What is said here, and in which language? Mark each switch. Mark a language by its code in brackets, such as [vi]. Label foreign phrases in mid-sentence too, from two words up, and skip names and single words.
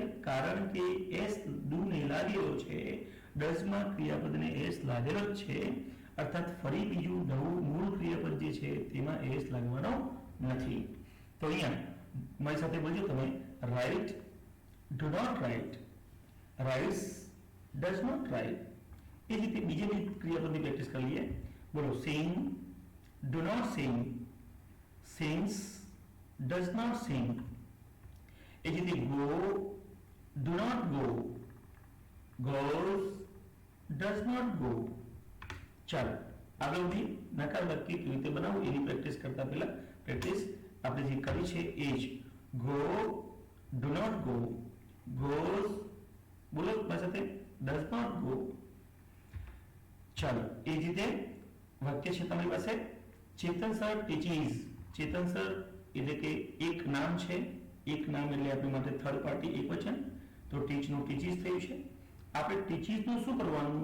[gu] કારણ કે એસ ડુ ને લાગેલો છે, ડઝ માં ક્રિયાપદને એસ લાગેલો જ છે, અર્થાત ફરી બીજું નવું મૂળ ક્રિયાપદ જે છે તેમાં એસ લાગવાનો નથી. તો અહીંયા મારી સાથે બોલજો તમે, [en] write, do not write, writes, does not write. [gu] એ જ રીતે બીજી બધી ક્રિયાપદની પ્રેક્ટિસ કરી લઈએ. [en] બોલો, sing, do not sing, sings, does not sing. [gu] એ જ રીતે [en] go, do not go, goes, does not go. [gu] ચાલો આગળ વધી નકાર વાક્ય કેવી રીતે બનાવવું એની પ્રેક્ટિસ કરતા પહેલા પ્રેક્ટિસ આપણે જે કરી છે એ જ [en] go, do not go, goes, [gu] બોલો મારી સાથે, [en] does not go. [gu] ચાલો એ જ રીતે વાક્ય છે તમારી પાસે, ચેતન સર ટીચીસ. ચેતન સર એટલે કે એક નામ છે, એક નામ એટલે આપણી માટે [en] third party [gu] એકવચન, તો ટીચ નું ટીચીસ થયું છે. આપણે ટીચીસ નું શું કરવાનું?